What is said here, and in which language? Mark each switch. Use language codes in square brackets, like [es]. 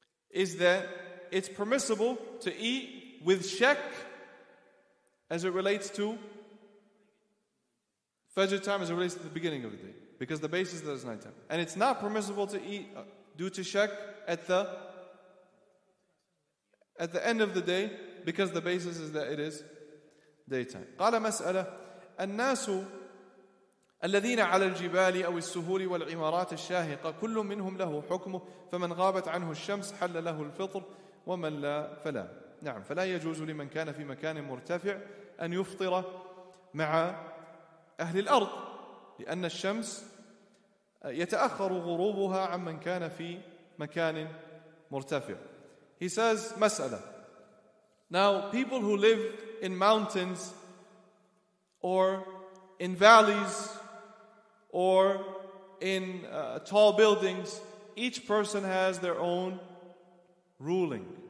[en] Is that it's permissible to eat with shak as it relates to Fajr time, as it relates to the beginning of the day, because the basis is that it's nighttime. And it's not permissible to eat due to shak at the end of the day, because the basis is that it is daytime. [ar] قال مسألة الناس الذين على الجبال أو السهول والعمارات الشاهقة كل منهم له حكمه، فمن غابت عنه الشمس حل له الفطر ومن لا فلا. نعم، فلا يجوز لمن كان في مكان مرتفع أن يفطر مع أهل الأرض، لأن الشمس يتأخر غروبها عمن كان في مكان مرتفع. [en] He says مسألة. Now people who live in mountains or in valleys or in tall buildings, each person has their own ruling.